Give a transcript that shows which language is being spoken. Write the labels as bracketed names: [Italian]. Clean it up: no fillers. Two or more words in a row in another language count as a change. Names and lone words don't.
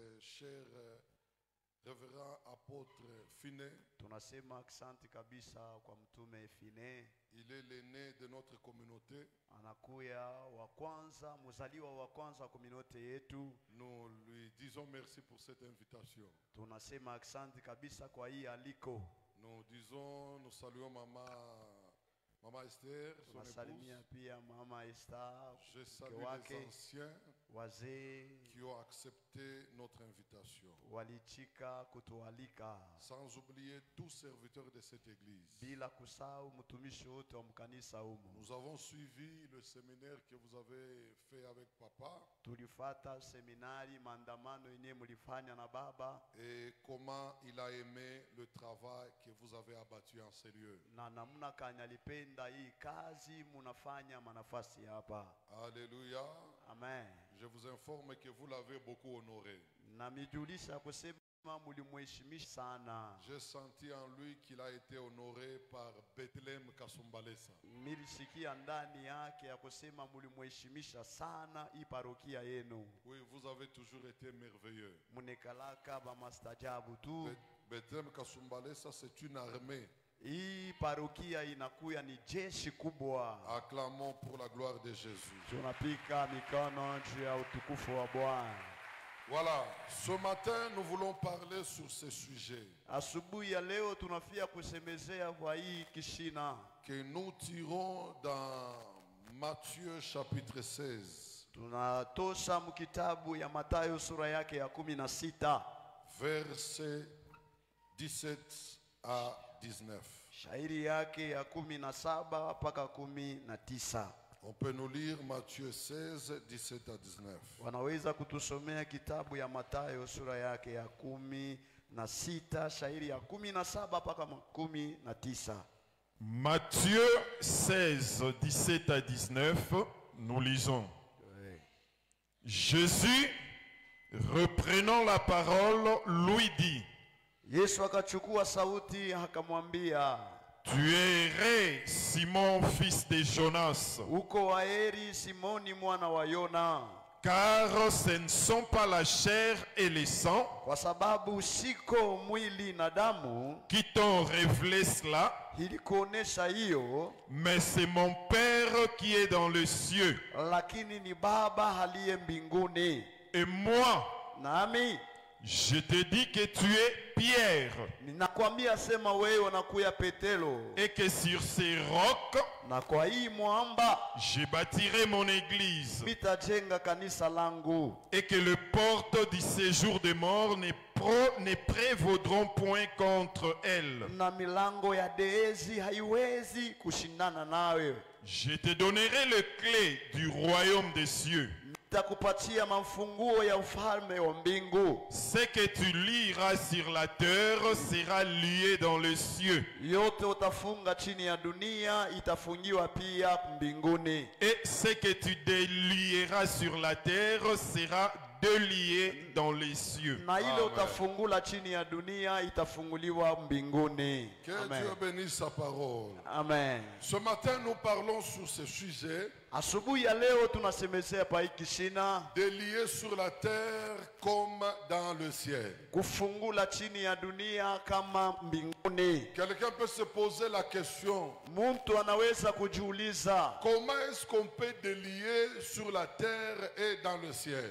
[French] cher révérend apôtre Finet. [Swahili] Tunasema asante kabisa kwa mtume Finet. [French] Il est l'aîné de notre communauté. [Swahili] Anakuya wa kwanza, mzaliwa wa kwanza communauté yetu. [French] Nous lui disons merci pour cette invitation. [Swahili] Tunasema asante kabisa kwa hii aliko. [French] Nous saluons Maman Esther, son épouse. [Swahili] Pia Mama Esther. [French] Je salue les anciens qui ont accepté notre invitation. [Swahili] Walichika kutualika. [French] Sans oublier tous serviteurs de cette église. [Swahili] Bila kusahau mtumishi wote wa mkanisa humu. [French] Nous avons suivi le séminaire que vous avez fait avec papa. [Swahili] Tulifata seminari maandamano yenyewe mlifanya na baba. [French] Et comment il a aimé le travail que vous avez abattu en sérieux. [Swahili] Na namna kanyalipenda hii kazi munafanya manafasi hapa. [French] Alléluia. Amen. Je vous informe que vous l'avez beaucoup honoré. [Swahili] Na mijulisha kusema mulimheshimisha sana. [French] J'ai senti en lui qu'il a été honoré par Bethlehem Kasumbalesa. [Swahili] Nilisikia ndani yake ya kusema mulimheshimisha sana hii parokia yenu. [French] Oui, vous avez toujours été merveilleux. [Swahili] Munekalaka ba mastajabu tu. [French] Bethlehem Kasumbalesa, c'est une armée. [Swahili] Hii parokia inakuya ni jeshi kubwa. [French] Acclamons pour la gloire de Jésus. [Swahili] Tunapika mikono juu ya utukufu wa Bwana. [French] Voilà, ce matin nous voulons parler sur ce sujet. [Swahili] Asubuhi ya leo tunafia kusemezea kwa hii kishina. [French] Que nous tirons dans Matthieu chapitre 16. [Swahili] Tunatosha mkitabu ya Mathayo sura yake ya 16. [French] Verset 17 à 19. [Swahili] Shairi yake ya 17 mpaka 19. [French] On peut nous lire Matthieu 16, 17 à 19. [Swahili] Wanaweza kutusomea kitabu ya Mathayo sura yake ya 16, shairi ya 17 mpaka 19. [French] Matthieu 16, 17 à 19, nous lisons. Oui. Jésus, reprenant la parole, lui dit: [Swahili] Yesu akachukua sauti akamwambia, [French] tu es erré, Simon, fils de Jonas, [Swahili] uko waheri Simoni mwana wa Yona, [French] car ce ne sont pas la chair et le sang [Swahili] kwa sababu siko mwili na damu [French] qui t'ont révélé cela, [Swahili] ilikuonesha hiyo, [French] mais c'est mon Père qui est dans les cieux. [Swahili] lakini ni Baba aliye mbinguni. [French] Et moi, [Swahili] Nami [French] je te dis que tu es Pierre, [Swahili] ninakwambia sema wewe unakuya Petero, [French] et que sur ces rocs, [Swahili] na kwa hii mwamba [French] je bâtirai mon église, [Swahili] mitajenga kanisa langu, [French] et que les portes du séjour des morts ne prévaudront point contre elle. [Swahili] na milango ya Deezi haiwezi kushindana nawe. [French] Je te donnerai les clés du royaume des cieux. [Swahili] Nitakupatia mafunguo ya ufalme wa mbingu. [French] Ce que tu lieras sur la terre sera lié dans les cieux. [Swahili] Yote utafunga chini ya dunia itafungiwa pia mbinguni. [French] Et ce que tu délieras sur la terre sera délié dans les cieux. [Swahili] Na ile utafungula chini ya dunia itafunguliwa mbinguni. [French] Que Amen. Dieu bénisse sa parole. Amen. Ce matin, nous parlons sur ce sujet. [Swahili] Asubuhi ya leo tunasemezea pa hiki shina, [French] Délié sur la terre comme dans le ciel. [Swahili] kufungula chini ya dunia kama mbinguni. [French] Quelqu'un peut se poser la question: [Swahili] Mtu anaweza kujiuliza, [French] comment est-ce qu'on peut délier sur la terre et dans le ciel?